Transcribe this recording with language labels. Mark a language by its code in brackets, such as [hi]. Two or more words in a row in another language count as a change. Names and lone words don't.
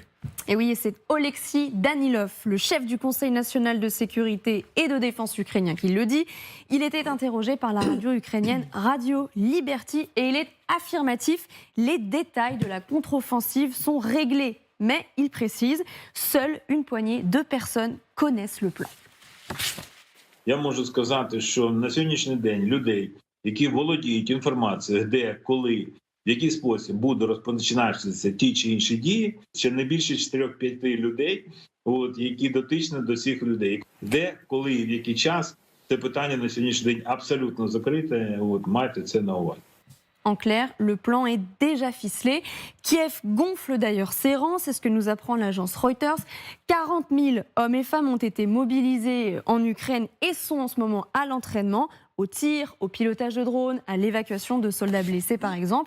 [fr] Et oui, c'est Oleksiy Danilov, le chef du Conseil national de sécurité et de défense ukrainien, qui le dit. Il était interrogé par la radio ukrainienne Radio Liberty et il est affirmatif. Les détails de la contre-offensive sont réglés. Mais il précise, seule une poignée de personnes connaissent le plan. [uk] Я можу сказати, що на сьогоднішній день людей, які володіють інформацією, де, коли, в який спосіб буде розпочинатися ті чи інші дії, ще не більше 4-5 людей, які дотичні до всіх людей. Де, коли і в який час, це питання на сьогоднішній день абсолютно закрите, майте це на увазі. [fr] En clair, le plan est déjà ficelé. Kiev gonfle d'ailleurs ses rangs, c'est ce que nous apprend l'agence Reuters. 40 000 hommes et femmes ont été mobilisés en Ukraine et sont en ce moment à l'entraînement, au tir, au pilotage de drones, à l'évacuation de soldats blessés par exemple.